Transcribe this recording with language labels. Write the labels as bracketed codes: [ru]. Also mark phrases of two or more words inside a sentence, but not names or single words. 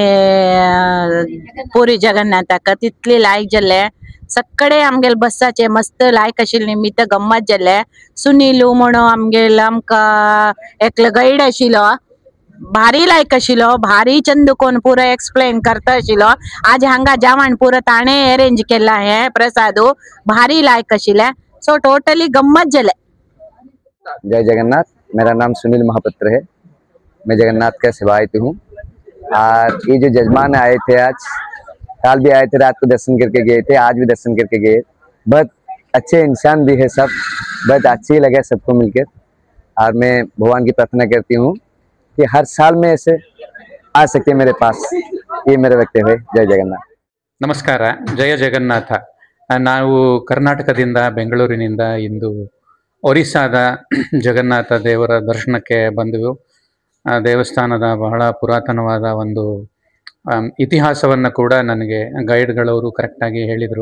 [kok] पुरी जगन्नाथाक तितली लायक जाल्ले सगळे आमगेले बसाचे मस्त लायक आशिल्ले निमित्त गम्मत जाल्ले सुनीलू म्हणून आमगेलो आमकां एकलो गायड आशिल्लो भारी लायक आशिल्लो भारी चंद कोण पुरो एक्सप्लेन करता आशिल्लो आज हांगा जेवण पुरो ताणे अरेंज केला हे प्रसाद भारी लायक आशिल्ले [en] so totally [kok] गम्मत जाले. जय जगन्नाथ. [hi] मेरा नाम सुनील महापात्र है. मैं जगन्नाथ का सेवायत हूँ और ये जो जजमान आए थे आज कल भी आए थे रात को दर्शन करके गए थे आज भी दर्शन करके गए बहुत अच्छे इंसान भी है सब बहुत अच्छे ही लगे सबको मिलकर और मैं भगवान की प्रार्थना करती हूँ कि हर साल में ऐसे आ सकते मेरे पास. ये मेरा वक्तव्य है. जय जगन्नाथ. [kn] ನಮಸ್ಕಾರ. ಜಯ ಜಗನ್ನಾಥ. ನಾವು ಕರ್ನಾಟಕದಿಂದ ಬೆಂಗಳೂರಿನಿಂದ ಇಂದು ಒರಿಸ್ಸಾದ ಜಗನ್ನಾಥ ದೇವರ ದರ್ಶನಕ್ಕೆ ಬಂದೆವು. ದೇವಸ್ಥಾನದ ಬಹಳ ಪುರಾತನವಾದ ಒಂದು ಇತಿಹಾಸವನ್ನು ಕೂಡ ನನಗೆ ಗೈಡ್ಗಳವರು ಕರೆಕ್ಟಾಗಿ ಹೇಳಿದರು.